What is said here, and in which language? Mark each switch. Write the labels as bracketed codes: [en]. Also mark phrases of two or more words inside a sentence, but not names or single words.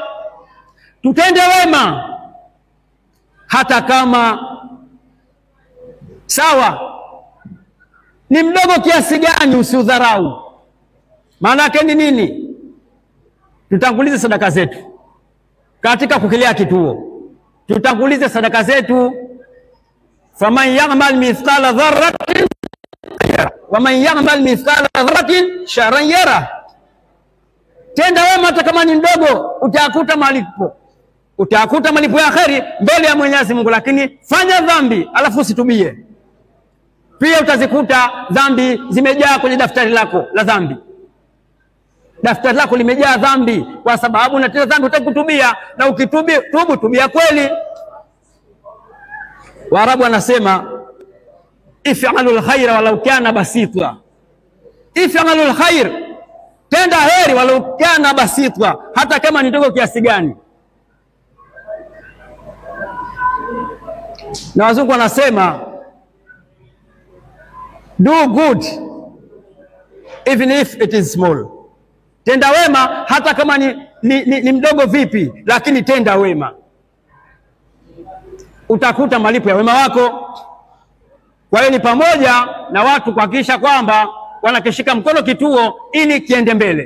[sw] Tutende wema hata kama sawa ni mdogo kiasi gani, usiudharau. Maana yake ni nini? Tutangulize sadaka zetu katika kukilia kituo, tutangulize sadaka zetu. [ar] فمن يعمل مثقال ذرة ومن يعمل مثقال ذرة شرا يره. [sw] Tenda wema hata kama ni mdogo, utakuta malipo, utakuta malipo ya kheri mbele ya Mwenyezi Mungu. Lakini fanya dhambi alafu usitubie, pia utazikuta dhambi zimejaa kwenye daftari lako la dhambi. Daftari lako limejaa dhambi kwa sababu unatenda dhambi utakutubia, na tubia kweli. Waarabu wanasema [ar] افعل الخير ولو كان بسيطا. افعل الخير, [sw] tenda heri [ar] ولو كان بسيطا, [sw] hata kama ni ndogo kiasi gani. Na wazungu wanasema [en] do good even if it is small. [sw] Tenda wema hata kama ni mdogo vipi, lakini tenda wema, utakuta malipo ya wema wako. Kwa hiyo ni pamoja na watu kuhakikisha kwamba wanakishika mkono kituo ili kiende mbele.